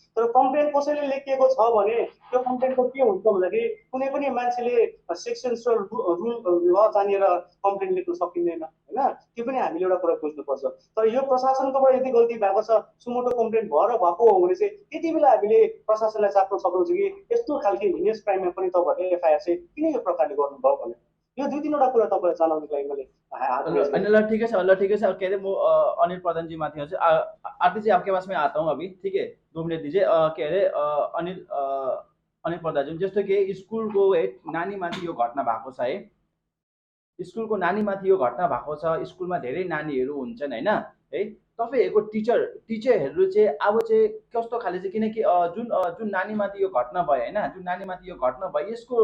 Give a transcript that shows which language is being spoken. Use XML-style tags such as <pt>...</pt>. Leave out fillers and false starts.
<ne>तर कम्प्लेन कसैले लेखिएको छ भने त्यो कम्प्लेनको के हुन्छ भन्दाखेरि कुनै पनि मान्छेले सेक्सन्स र रुल ल जानेर कम्प्लेन लेख्न सकिँदैन होइन, त्यो पनि हामीले एउटा कुरा बुझ्नुपर्छ। तर यो प्रशासनकोबाट यदि गल्ती भएको छ सुमोटो कम्प्लेन भएर भएको हो भने चाहिँ त्यति बेला हामीले प्रशासनलाई चाप्न सक्नुहुन्छ कि यस्तो खालके हिनियस क्राइममा पनि तपाईँहरूले एफआइआर चाहिँ किन यो प्रकारले गर्नुभयो भने यो 2-3वटा कुरा तपाईँलाई जनाउनको लागि मैले</ne> <hi>ल ठीक है कह रहे वो अनिल प्रधान जी माथि आरती जी आपके पास में आता हूँ अभी, ठीक है 2 मिनट दीजिए। कह रहे</hi> <ne>अनिल प्रधान जी जस्तो कि स्कुलको नानीमाथि यो घटना भएको छ है, स्कुलको नानीमाथि यो घटना भएको छ, स्कुलमा धेरै नानीहरू हुन्छन् होइन है, तपाईँहरूको टिचरहरू चाहिँ अब चाहिँ कस्तो खाले चाहिँ किनकि जुन नानीमाथि यो घटना भयो होइन, जुन नानीमाथि यो घटना भयो</ne>